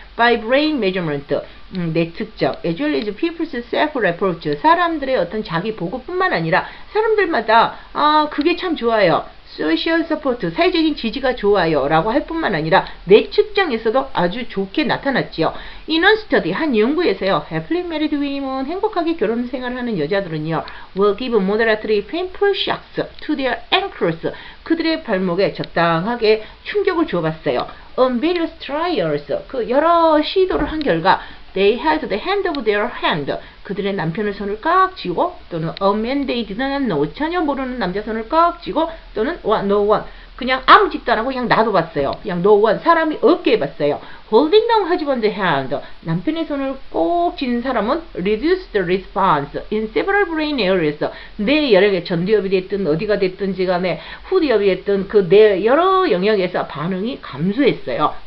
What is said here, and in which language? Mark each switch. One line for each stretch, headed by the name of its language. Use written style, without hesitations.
English: By brain measurement,
Korean: 내 측정,
English: as well as people's self-report,
Korean: 사람들의 어떤 자기 보고뿐만 아니라 사람들마다 그게 참 좋아요. social support, 사회적인 지지가 좋아요 라고 할 뿐만 아니라 내 측정에서도 아주 좋게 나타났지요.
English: In one study,
Korean: 한 연구에서요,
English: happily married women,
Korean: 행복하게 결혼 생활하는 여자들은요,
English: will give moderately painful shocks to their ankles,
Korean: 그들의 발목에 적당하게 충격을 주어봤어요.
English: On various trials,
Korean: 그 여러 시도를 한 결과
English: they held the hand of their hand,
Korean: 그들의 남편의 손을 꽉 쥐고 또는
English: a man they did not know,
Korean: 전혀 모르는 남자 손을 꽉 쥐고 또는
English: no one,
Korean: 그냥 아무 짓도 안 하고 그냥 놔둬봤어요. 그냥
English: no one,
Korean: 사람이 없게 해봤어요.
English: Holding the husband's hand,
Korean: 남편의 손을 꼭 쥐는 사람은
English: reduced the response in several brain areas,
Korean: 뇌 여러 개, 전두엽이 됐든 어디가 됐든지 간에 후두엽이 됐든 그 뇌 여러 영역에서 반응이 감소했어요.